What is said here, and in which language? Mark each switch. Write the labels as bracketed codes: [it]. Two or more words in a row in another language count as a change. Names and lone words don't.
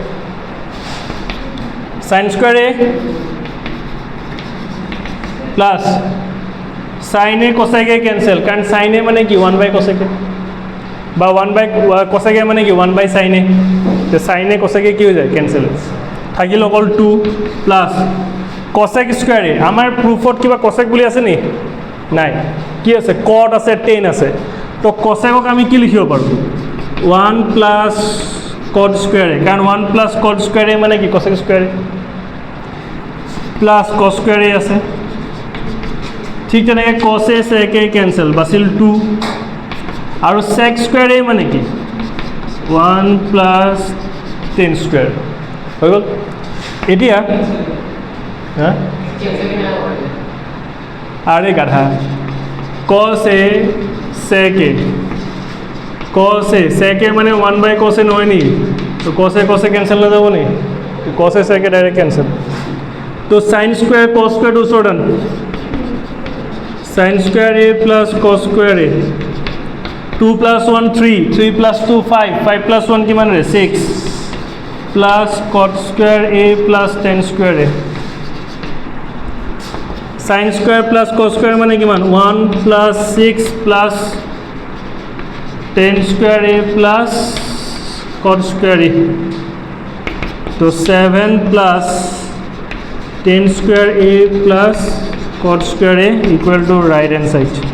[en] sin square a plus sin a cosec a cancel কারণ sin a [as] মানে কি [en] 1 by cosec a বা 1 by cosec a [as] মানে কি [en] 1 by sin a [as] তো [en] sin a cosec a [as] কি হয়ে যায় ক্যান্সেল থাকিল অকল [en] 2 plus cosec square a [as] আমার প্রুফত কিবা cosec বুলি আছে নি নাই কি আছে cot আছে tan আছে তো cosecক আমি কি লিখিব পাৰো [en] 1 plus cot square a [as] কারণ [en] 1 plus cot square a [as] মানে কি [en] cosec square a plus cos square a [as] আছে ঠিক তেনেকৈ [en] cos a sec a cancel [as] বাছিল 2 আৰু [en] sec square a [as] মানে কি [en] 1 plus tan square [as] হৈ গল এতিয়া হ্যাঁ আরে গাধা [en] cos a sec a cos a sec a [as] মানে [en] 1 by cos a [as] নহয় নি তো [en] cos a cancel [as] না যাব নি তো [en] cos a sec a direct cancel [as] তো [en] sin square cos square to [as] সরন [en] sin square a plus cos square a 2 plus 1 3 3 plus 2 5 5 plus 1 [as] কিমান রে [en] 6 plus cot square a plus tan square a sin square plus cos square [as] মানে কিমান [en] 1 plus 6 plus tan square a plus cot square a তো 7 plus tan square a plus cot square a equal to right hand side